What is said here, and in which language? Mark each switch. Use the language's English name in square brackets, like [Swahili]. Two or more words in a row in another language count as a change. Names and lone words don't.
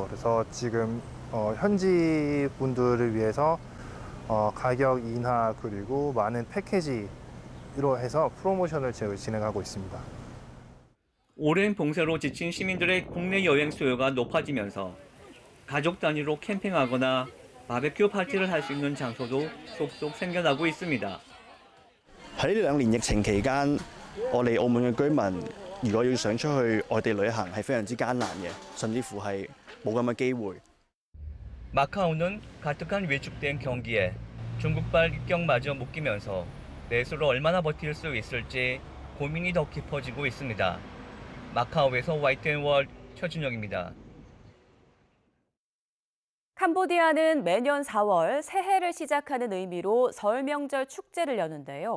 [Korean] 그래서 지금 현지 분들을 위해서 가격 인하 그리고 많은 패키지로 해서 프로모션을 진행하고 있습니다. 오랜 봉쇄로 지친 시민들의 국내 여행 수요가 높아지면서 가족 단위로 캠핑하거나 바베큐 파티를 할 수 있는 장소도 속속 생겨나고 있습니다. [Cantonese] 喺呢2年疫情期間，我哋澳門嘅居民如果要想出去外地旅行係非常之艱難嘅，甚至乎係冇咁嘅機會。 [Korean] 마카오는 가뜩한 위축된 경기에 중국발 입경마저 묶이면서 내수로 얼마나 버틸 수 있을지 고민이 더 깊어지고 있습니다. 마카오에서 YTN 최준영입니다. 캄보디아는 매년 4월 새해를 시작하는 의미로 설 명절 축제를 여는데요.